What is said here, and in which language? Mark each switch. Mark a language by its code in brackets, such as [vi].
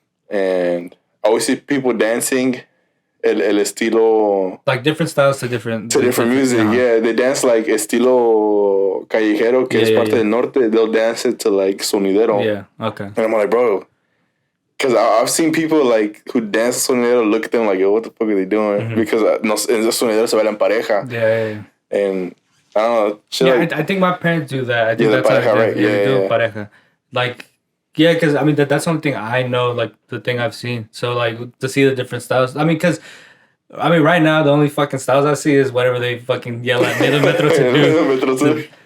[en] And I always see people dancing [es] el estilo, [en] like different styles to different music. Yeah, they dance like [es] estilo callejero, que es parte del norte. [en] They'll dance it to like sonidero. Yeah, okay. And I'm like, bro, because I've seen people like who dance sonidero look at them like, yo, what the fuck are they doing? Mm-hmm. Because [es] en el sonidero se baila en pareja. [en] Yeah. And I don't know. I think my parents do that. I think that's pareja, how they do pareja. Like. Yeah, because, I mean, that's one thing I know, like, the thing I've seen. So, like, to see the different styles. I mean, because, right now, the only fucking styles I see is whatever they fucking yell at Medio Metro to do.